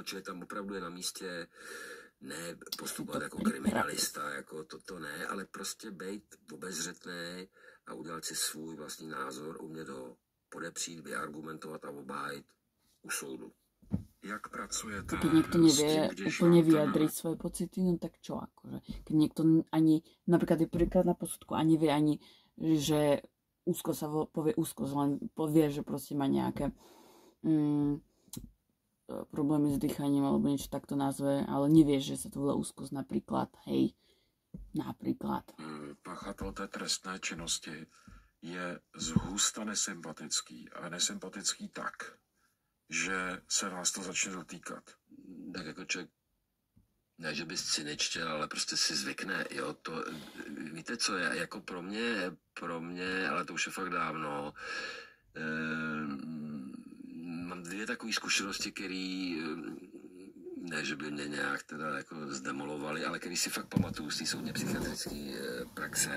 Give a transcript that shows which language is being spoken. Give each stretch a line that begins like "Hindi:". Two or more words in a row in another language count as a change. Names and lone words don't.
Czech: Čili tam opravdu je na místě ne postupovat jako kriminalista, jako to ne, ale prostě být obezřetný a udělat si svůj vlastní názor, umět ho podepřít, vyargumentovat a obhájit u soudu. Jak pracujete
Slovak: keď niekto nevie úplne vyjadriť svoje pocity, no tak čo akože? Keď niekto ani, napríklad je prvýkrát na posudku a nevie ani, že úzko sa povie úzkosť, len povie, že proste má nejaké problémy s dýchaním alebo niečo takto nazve, ale nevie, že sa to volá úzkosť napríklad, hej, napríklad.
Czech: Pachatel té trestné činnosti je zhusta nesympatický a nesympatický tak, že se vás to začne dotýkat. Tak jako člověk, ne, že bys si nečtěl, ale prostě si zvykne, jo, to, víte co, je jako pro mě, ale to už je fakt dávno, mám dvě takové zkušenosti, které, ne, že by mě nějak teda jako zdemolovali, ale který si fakt pamatuju z té soudně psychiatrické praxe.